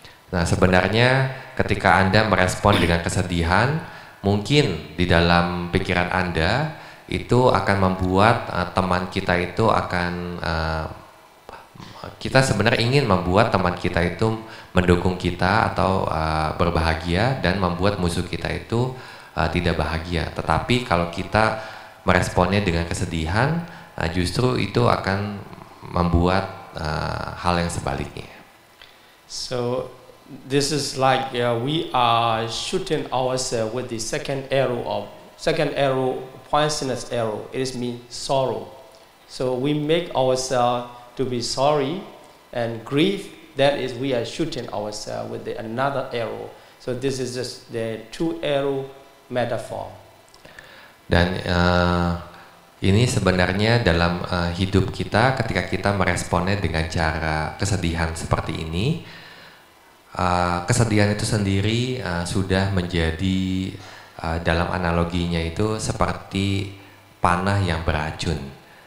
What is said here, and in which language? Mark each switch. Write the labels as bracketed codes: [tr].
[id] Nah, sebenarnya ketika Anda merespon dengan kesedihan, mungkin di dalam pikiran Anda itu akan membuat teman kita itu akan kita sebenarnya ingin membuat teman kita itu mendukung kita atau berbahagia, dan membuat musuh kita itu tidak bahagia. Tetapi kalau kita meresponnya dengan kesedihan, justru itu akan membuat hal yang sebaliknya. [en] So this is like we are shooting ourselves with the second arrow, poisonous arrow. It is mean sorrow. So we make ourselves to be sorry and grief. That is, we are shooting ourselves with another arrow. So this is just the two arrow metaphor. [id] Dan ini sebenarnya dalam hidup kita, ketika kita meresponnya dengan cara kesedihan seperti ini, kesedihan itu sendiri sudah menjadi dalam analoginya itu seperti panah yang beracun.